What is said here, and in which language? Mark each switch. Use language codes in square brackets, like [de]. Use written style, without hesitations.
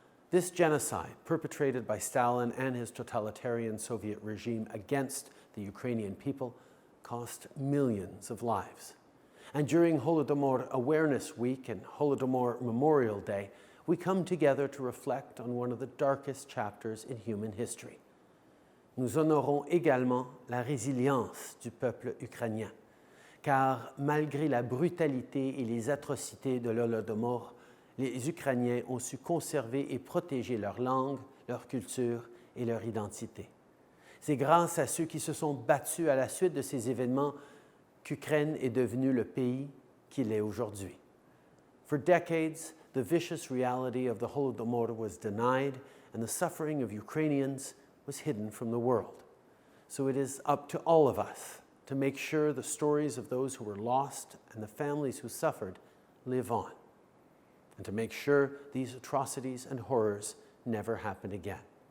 [en] This genocide, perpetrated by Stalin and his totalitarian Soviet regime against the Ukrainian people, cost millions of lives. And during Holodomor Awareness Week and Holodomor Memorial Day, we come together to reflect on one of the darkest chapters in human history. [fr] Nous honorons également la résilience du peuple ukrainien, car malgré la brutalité et les atrocités de l'Holodomor, les Ukrainiens ont su conserver et protéger leur langue, leur culture et leur identité. C'est grâce à ceux qui se sont battus à la suite de ces événements qu'Ukraine est devenu le pays qu'il est aujourd'hui. [en] For decades, the vicious reality of the Holodomor was denied and the suffering of Ukrainians was hidden from the world. So it is up to all of us to make sure the stories of those who were lost and the families who suffered live on, and to make sure these atrocities and horrors never happen again.